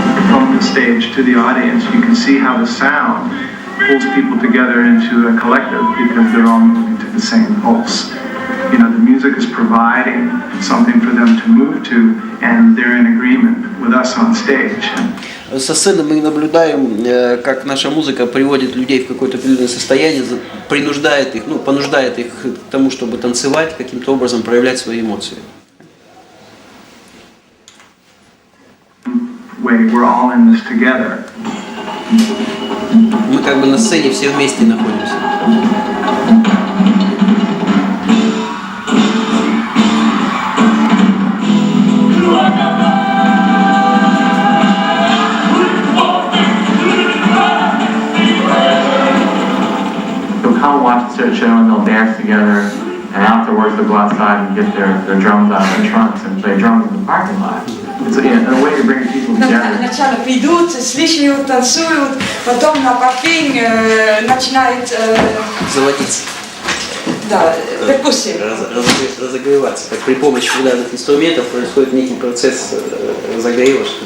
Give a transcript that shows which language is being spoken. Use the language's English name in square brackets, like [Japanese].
[English] From the stage to the audience, you can see how the sound pulls people together into a collective because they're all moving to the same pulse. You know, the music is providing something for them to move to, and they're in agreement with us on stage. [Russian] Со сцены мы наблюдаем, как наша музыка приводит людей в какое-то определенное состояние, принуждает их, понуждает их к тому, чтобы танцевать, каким-то образом проявлять свои эмоции. [English] We're all in this together. [Russian] Мы как бы на сцене все вместе находимся. [English] Watch their show and they'll dance together, and afterwards they'll go outside and get their drums out of their trunks and play drums in the parking lot. It's a way to bring people together. [Russian] Сначала придут, слышат, танцуют, потом на паркинг начинает заводиться. Да, перкуссия. Разогреваться. Так при помощи ударных инструментов происходит некий процесс разогрева.